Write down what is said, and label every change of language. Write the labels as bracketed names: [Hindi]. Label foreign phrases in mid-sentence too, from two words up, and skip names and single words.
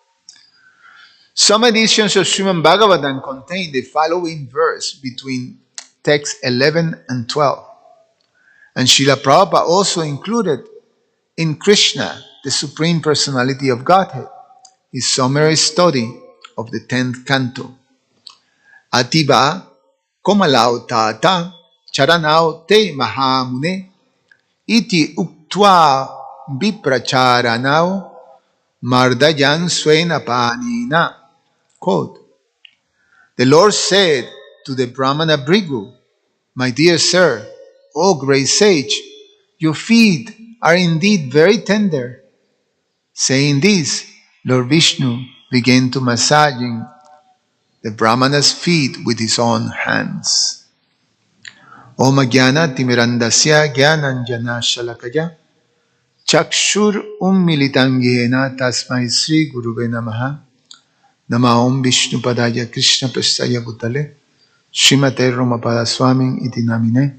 [English] Some editions of Srimad Bhagavatam contain the following verse between text 11 and 12. And Srila Prabhupada also included in Krishna, the Supreme Personality of Godhead, his summary study of the 10th canto. [Sanskrit] अतीव कोमलौ तात चरणौ ते महामुने इति उक्त्वा विप्रचरणौ मर्दयन् स्वेन पाणिना. [English] Quote, The Lord said to the Brahmana Bhrigu, "My dear sir, O great sage, your feet are indeed very tender." Saying this, Lord Vishnu began to massaging the Brahmana's feet with his own hands. [Sanskrit] ॐ ज्ञान तिमिरान्धस्य ज्ञानाञ्जन शलाकया चक्षुर् उन्मीलितेन तस्मै श्री गुरवे नमः नम ॐ विष्णु पादाय कृष्ण प्रेष्ठाय भूतले श्रीमते रोमपाद स्वामिन् इति नामिने